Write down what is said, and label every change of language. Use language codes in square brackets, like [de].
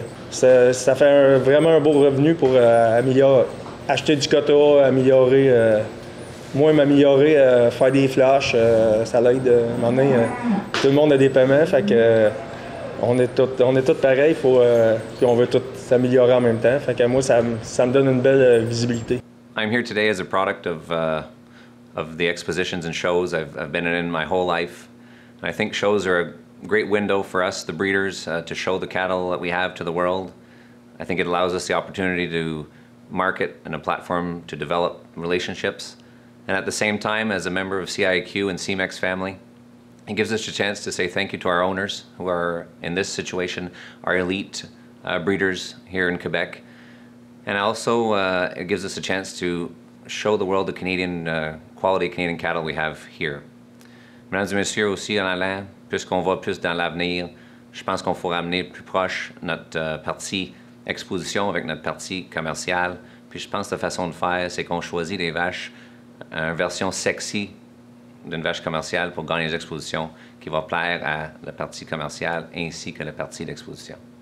[fr] Ça fait vraiment un beau revenu pour acheter du quota, m'améliorer, faire des flashs, ça l'aide à un moment donné, tout le monde a des paiements, fait que on est tous pareils, puis on veut tous s'améliorer en même temps, fait que moi ça me donne une belle visibilité. [en] I'm here today as a product of the expositions and shows I've been in my whole life. And I think shows are a great window for us, the breeders, to show the cattle that we have to the world. I think it allows us the opportunity to market and a platform to develop relationships. And at the same time, as a member of CIQ and CMEX family, it gives us a chance to say thank you to our owners who are, in this situation, our elite breeders here in Quebec. And also, it gives us a chance to show the world the Canadian, quality Canadian cattle we have here. [fr] Mesdames et messieurs, aussi en allant, puisqu'on va plus dans l'avenir, je pense qu'on faut ramener plus proche notre partie exposition avec notre partie commerciale. Puis je pense que la façon de faire, c'est qu'on choisit des vaches, une version sexy d'une vache commerciale pour gagner les expositions qui va plaire à la partie commerciale ainsi que la partie d'exposition.